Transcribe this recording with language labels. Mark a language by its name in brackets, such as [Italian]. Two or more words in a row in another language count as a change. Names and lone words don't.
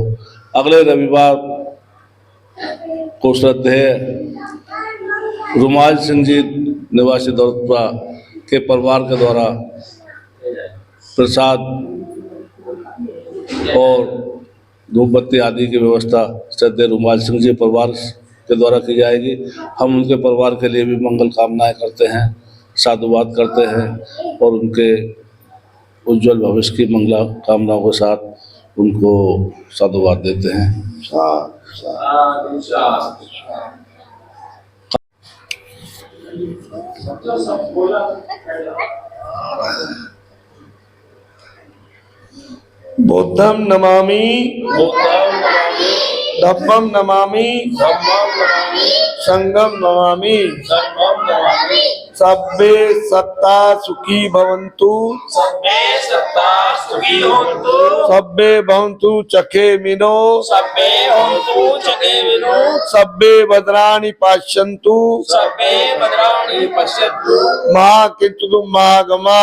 [Hindi] अगले रविवार को श्रद्धेय रुमाल सिंह जी निवासी दौलतपुरा के परिवार के द्वारा प्रसाद और धूपबत्ती आदि की व्यवस्था श्रद्धेय रुमाल सिंह जी परिवार के द्वारा की जाएगी। हम उनके परिवार के लिए भी मंगल कामनाएं करते हैं, साधुवाद करते हैं और उनके उज्जवल भविष्य की मंगला कामनाओं के साथ उनको साधुवाद देते हैं। [Pali] बुद्धं नमामि धम्मं नमामि संघं नमामि। सब्बे सत्ता सुखी भवन्तु सब्बे सत्ता सुखी होन्तु सब्बे भवन्तु चखे मिनो सब्बे होन्तु चखे विनो सब्बे भद्राणि पश्यन्तु सब्बे भद्राणि पश्यन्तु मा किंचित् महागमा